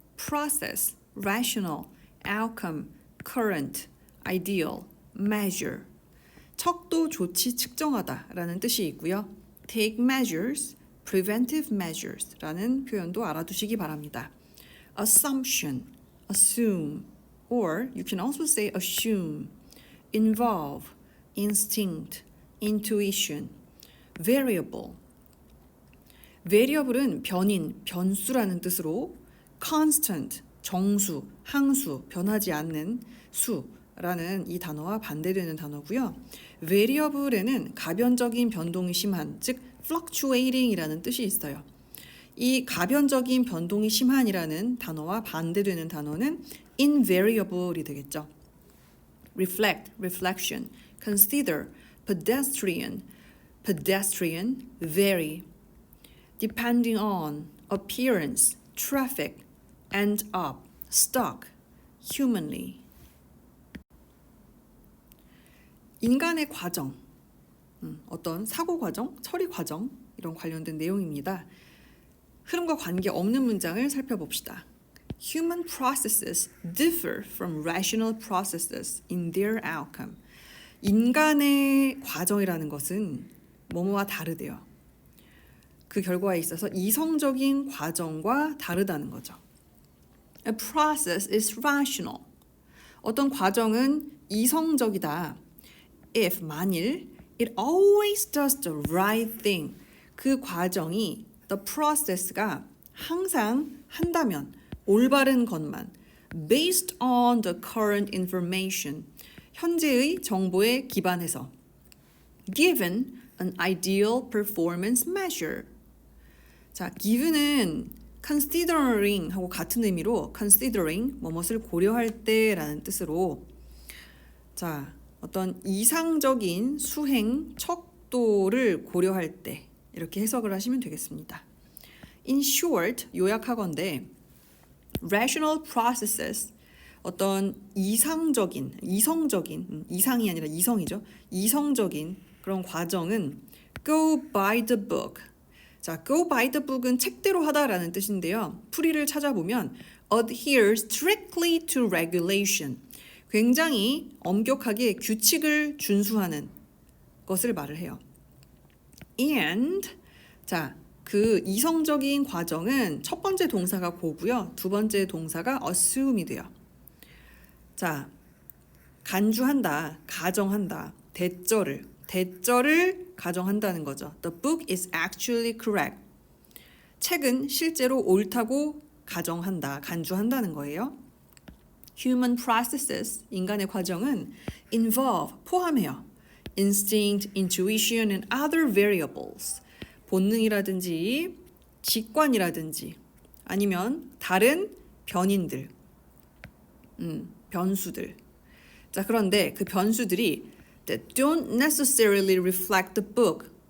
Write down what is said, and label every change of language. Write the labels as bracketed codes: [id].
[en] Process, rational, outcome, current, ideal, measure. [ko] 척도, 조치, 측정하다라는 뜻이 있고요. [en] Take measures, preventive measures [ko] 라는 표현도 알아두시기 바랍니다. [en] Assumption, assume, or you can also say assume, involve, instinct, intuition, variable. [ko] variable은 변인, 변수라는 뜻으로 constant, 정수, 항수, 변하지 않는 수라는 이 단어와 반대되는 단어고요. variable에는 가변적인 변동이 심한, 즉 fluctuating이라는 뜻이 있어요. 이 가변적인 변동이 심한이라는 단어와 반대되는 단어는 invariable이 되겠죠. [en] reflect, reflection, consider, pedestrian, pedestrian, vary, depending on, appearance, traffic, end up, stuck, humanly. [ko] 인간의 과정, 어떤 사고 과정, 처리 과정 이런 관련된 내용입니다. 흐름과 관계없는 문장을 살펴봅시다. [en] Human processes differ from rational processes in their outcome. [ko] 인간의 과정이라는 것은 뭐뭐와 다르대요. 그 결과에 있어서 이성적인 과정과 다르다는 거죠. [en] A process is rational. [ko] 어떤 과정은 이성적이다. [en] If 만일 it always does the right thing. [ko] 그 과정이 [en] the process가 [ko] 항상 한다면 올바른 것만 [en] based on the current information. [ko] 현재의 정보에 기반해서 [en] given an ideal performance measure. [ko] 자, given은 considering 하고 같은 의미로 considering 뭐뭇을 고려할 때라는 뜻으로 자, 어떤 이상적인 수행 척도를 고려할 때 이렇게 해석을 하시면 되겠습니다. [en] In short, [ko] 요약하건대 [en] rational processes [ko] 어떤 이성적인, 이상이 아니라 이성이죠. 이성적인 그런 과정은 [en] go by the book. [ko] 자, go by the book은 책대로 하다라는 뜻인데요. 풀이를 찾아보면 [en] adhere strictly to regulation. [ko] 굉장히 엄격하게 규칙을 준수하는 것을 말을 해요. And 자, 그 이성적인 과정은 첫 번째 동사가 go고요. 두 번째 동사가 assume이 돼요. 자, 간주한다, 가정한다, 대절을 가정한다는 거죠. [en] The book is actually correct. [ko] 책은 실제로 옳다고 가정한다, 간주한다는 거예요. [en] Human processes, [ko] 인간의 과정은 involve, 포함해요. [en] Instinct, intuition, and other variables. [ko] 본능이라든지 직관이라든지 아니면 다른 변인들, 변수들. 자, 그런데 그 변수들이 [en] that don't necessarily reflect the book.